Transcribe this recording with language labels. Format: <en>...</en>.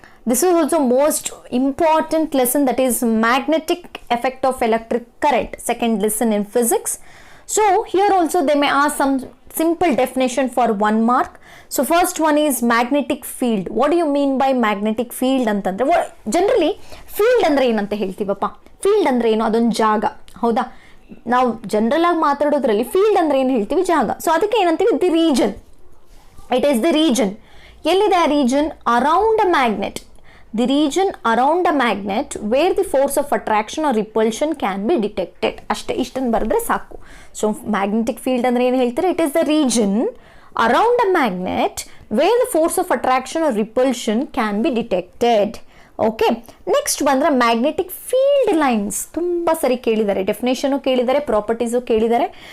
<en>This is also most important lesson, that is magnetic effect of electric current, second lesson in physics. So here also they may ask some simple definition for 1 mark. So first one is magnetic field. What do you mean by magnetic field</en> <kn>ಅಂತಂದ್ರೆ generally field ಅಂದ್ರೆ ಏನಂತ ಹೇಳ್ತೀವಪ್ಪ. Field ಅಂದ್ರೆ ಏನು, ಅದೊಂದು ಜಾಗ, ಹೌದಾ? ನಾವು general ಆಗಿ ಮಾತಾಡೋದ್ರಲ್ಲಿ ಫೀಲ್ಡ್ ಅಂದ್ರೆ ಏನು ಹೇಳ್ತೀವಿ, ಜಾಗ. ಸೊ ಅದಕ್ಕೆ ಏನಂತೀವಿ,</kn> <en>The region. It is the region.</en> <kn>ಎಲ್ಲಿದೆ ಆ</kn> <en>Region? Around a magnet. The region around a magnet where the force of attraction or repulsion can be detected.</en> <kn>ಅಷ್ಟೇ, ಇಷ್ಟನ್ನು ಬರೆದ್ರೆ ಸಾಕು. ಸೊ ಮ್ಯಾಗ್ನೆಟಿಕ್ ಫೀಲ್ಡ್ ಅಂದರೆ ಏನು ಹೇಳ್ತಾರೆ?</kn> <en>It is the region around a magnet where the force of attraction or repulsion can be detected.</en> <kn>Okay, next ಬಂದರೆ magnetic field lines. ತುಂಬ ಸರಿ ಕೇಳಿದ್ದಾರೆ, ಡೆಫಿನೇಷನು ಕೇಳಿದ್ದಾರೆ, ಪ್ರಾಪರ್ಟೀಸು ಕೇಳಿದ್ದಾರೆ.</kn>